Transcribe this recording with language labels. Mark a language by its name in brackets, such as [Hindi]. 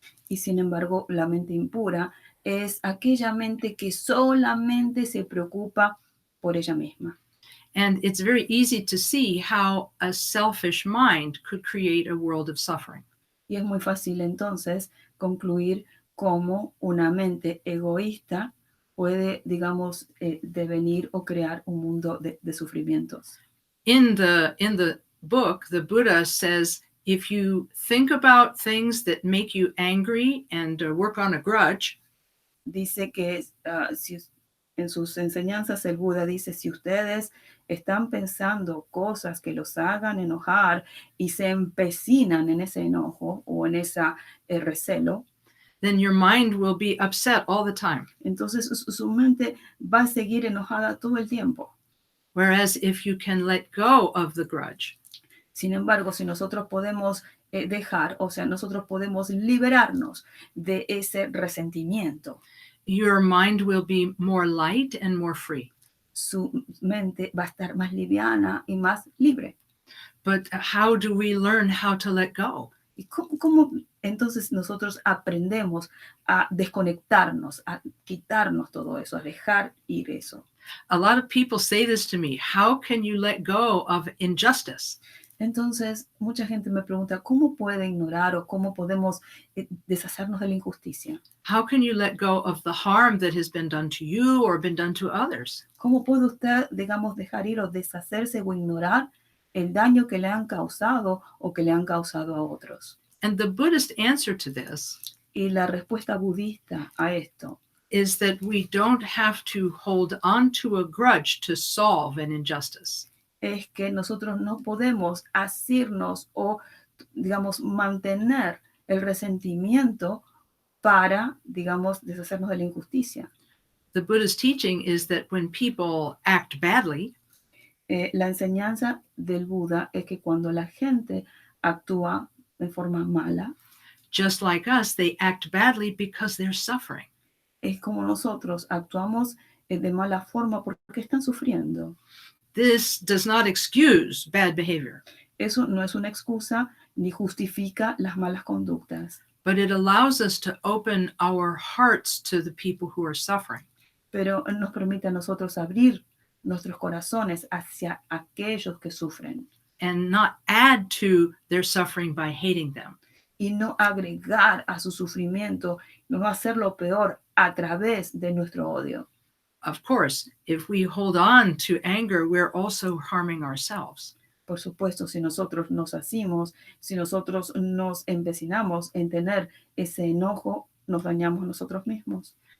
[Spanish] Y sin embargo, la mente impura es aquella mente que solamente se preocupa por ella misma. [English] And it's very easy to see how a selfish mind could create a world of suffering. [Spanish] Y es muy fácil entonces concluir cómo una mente egoísta puede, digamos, devenir o crear un mundo de sufrimientos. [English] In the book, the Buddha says, if you think about things that make you angry and work on a grudge, [Spanish] Dice que en sus enseñanzas el Buda dice, si ustedes están pensando cosas que los hagan enojar y se empecinan en ese enojo o en esa recelo, [English] then your mind will be upset all the time. [Spanish] entonces su mente va a seguir enojada todo el tiempo. [English] Whereas if you can let go of the grudge, [Spanish] Sin embargo, si nosotros podemos dejar, o sea, nosotros podemos liberarnos de ese resentimiento, [English] your mind will be more light and more free. [Spanish] su mente va a estar más liviana y más libre. [English] But how do we learn how to let go? [Spanish] ¿Y cómo entonces nosotros aprendemos a desconectarnos, a quitarnos todo eso, a dejar ir eso? [English] A lot of people say this to me, how can you let go of injustice? [Spanish] Entonces, mucha gente me pregunta, ¿cómo puede ignorar o cómo podemos deshacernos de la injusticia? [English] How can you let go of the harm that has been done to you or been done to others? [Spanish] ¿Cómo puede usted, digamos, dejar ir o deshacerse o ignorar el daño que le han causado o que le han causado a otros? [English] And the Buddhist answer to this [Spanish] Y la respuesta budista a esto [English] is that we don't have to hold on to a grudge to solve an injustice. [Spanish] es que nosotros no podemos asirnos o, digamos, mantener el resentimiento para, digamos, deshacernos de la injusticia. [English] The Buddhist teaching is that when people act badly, [Spanish] La enseñanza del Buda es que cuando la gente actúa de forma mala, [English] just like us, they act badly because they're suffering. [Spanish] es como nosotros actuamos de mala forma porque están sufriendo. [English] This does not excuse bad behavior, [Spanish] Eso no es una excusa ni justifica las malas conductas, [English] but it allows us to open our hearts to the people who are suffering. [Spanish] pero nos permite a nosotros abrir nuestros corazones hacia aquellos que sufren [English] And not add to their suffering by hating them. [Spanish] y no agregar a su sufrimiento, no hacerlo peor a través de nuestro odio. [English] Of course, if we hold on to anger, we're also harming ourselves. [Spanish] Por supuesto, si nosotros nos hacemos, si nosotros nos empecinamos en tener ese enojo, nos dañamos nosotros mismos.